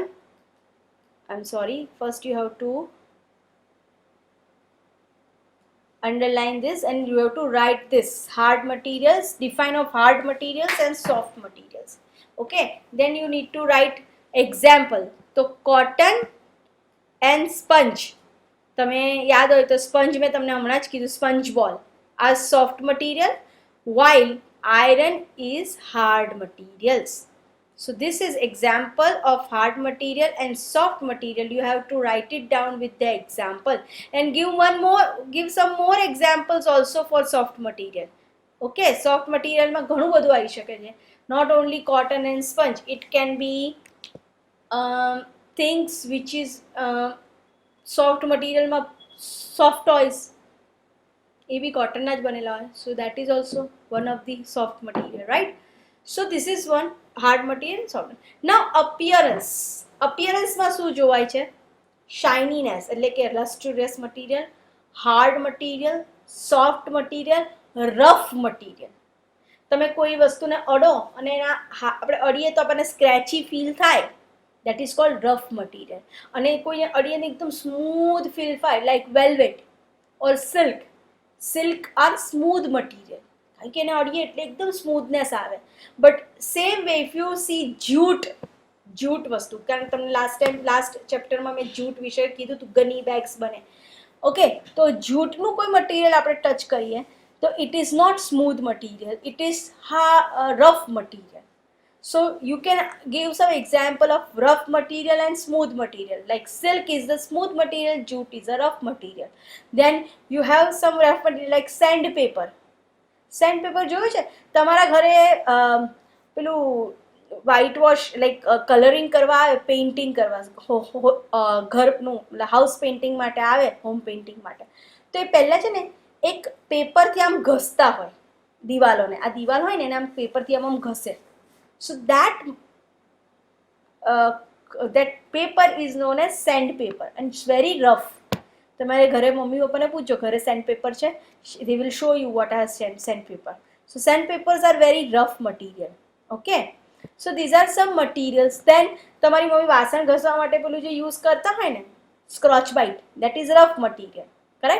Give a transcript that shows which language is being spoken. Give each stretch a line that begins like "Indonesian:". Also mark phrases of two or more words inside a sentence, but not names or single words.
English: I'm sorry, first you have to underline this and you have to write this: hard materials, define of hard materials and soft materials. Okay, then you need to write example. તો cotton and sponge,
Gujarati: તમે યાદ હોય તો સ્પંજ મેં તમને હમણાં જ કીધું,
English: sponge ball
Gujarati: આ
English: soft material, while iron is hard materials. So this is example of hard material and soft material. You have to write it down with the example and give some more examples also for soft material. Okay, soft material
Gujarati: માં ઘણું બધું આવી શકે છે.
English: Not only cotton and sponge, it can be things which is soft material માં soft toys,
Gujarati: એ બી કોટનના જ બનેલા હોય.
English: So that is also one of the soft material, right? So this is one hard material, soft. Now appearance. Appearance
Gujarati: માં શું જોવાય છે?
English: Shininess
Gujarati: એટલે કે
English: lustrous material, hard material, soft material, rough material.
Gujarati: તમે કોઈ વસ્તુને અડો અને એના આપણે અડીએ તો આપણને
English: scratchy feel
Gujarati: થાય,
English: that is called rough material.
Gujarati: અને કોઈ અડીએ ને એકદમ
English: smooth feel
Gujarati: થાય,
English: like velvet or silk. Silk are smooth material.
Gujarati: કારણ કે એને અડીએ એટલે એકદમ સ્મૂથનેસ આવે.
English: but same way if you see
Gujarati: જૂટ વસ્તુ, કારણ તમને
English: last chapterમાં
Gujarati: મેં જૂટ વિશે કીધું હતું,
English: gunny bags
Gujarati: બને.
English: ઓકે,
Gujarati: તો જૂટનું કોઈ મટીરિયલ આપણે ટચ કરીએ તો
English: it is not smooth material, it is rough material. So you can give some example of rough material and smooth material. Like silk is the smooth material, jute is a rough material. Then you have some rough material like sandpaper.
Gujarati: Sandpaper જોયું છે તમારા ઘરે પેલું
English: white wash like colouring
Gujarati: કરવા આવે, પેઇન્ટિંગ કરવા ઘરનું
English: house painting
Gujarati: માટે આવે,
English: home painting
Gujarati: માટે, તો એ પહેલાં છે ને એક પેપરથી આમ ઘસતા હોય દિવાલોને. આ દિવાલ હોય ને એને આમ પેપરથી આમ ઘસે.
English: સો that paper is known as sandpaper and it's very rough.
Gujarati: તમારે ઘરે મમ્મી પપ્પાને પૂછો ઘરે સેન્ડપેપર છે,
English: they will show you what are sandpaper. So sandpapers are very rough material. Okay, so these are some materials.
Gujarati: Then તમારી મમ્મી વાસણ ઘસવા માટે પેલું જે યુઝ કરતા હોય ને
English: Scotch-Brite, that is rough material, correct?